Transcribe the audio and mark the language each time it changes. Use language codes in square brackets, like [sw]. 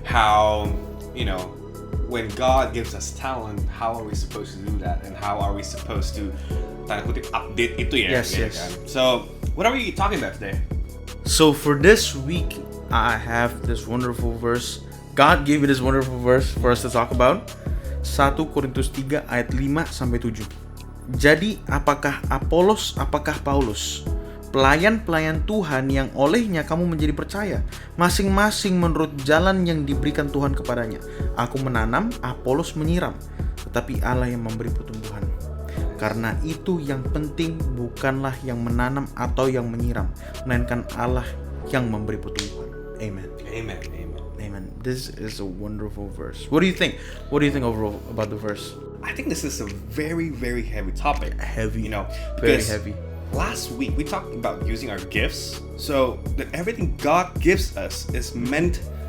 [en] how, when God gives us talent, how are we supposed to do that, and how are we supposed to [id] tanda kutip [en] update [id] itu ya? [en] Yes, [id] gitu [en] yes. [id] kan? [en] So, what are we talking about today? So for this week, I have this wonderful verse. God gave me this wonderful verse for us to talk about. [id] 1 Korintus 3 ayat 5 sampai 7. Jadi apakah Apolos, apakah Paulus, pelayan-pelayan Tuhan yang olehnya kamu menjadi percaya, masing-masing menurut jalan yang diberikan Tuhan kepadanya. Aku menanam, Apolos menyiram, tetapi Allah yang memberi pertumbuhan. Karena itu yang penting bukanlah yang menanam atau yang menyiram, melainkan Allah yang memberi pertumbuhan. Amen. Amen. Amen. [en] This is a wonderful verse. What do you think? What do you think overall about the verse? I think this is a very, very heavy topic. Heavy. Very Because heavy. last week we talked about using our gifts. So that everything God gives us is meant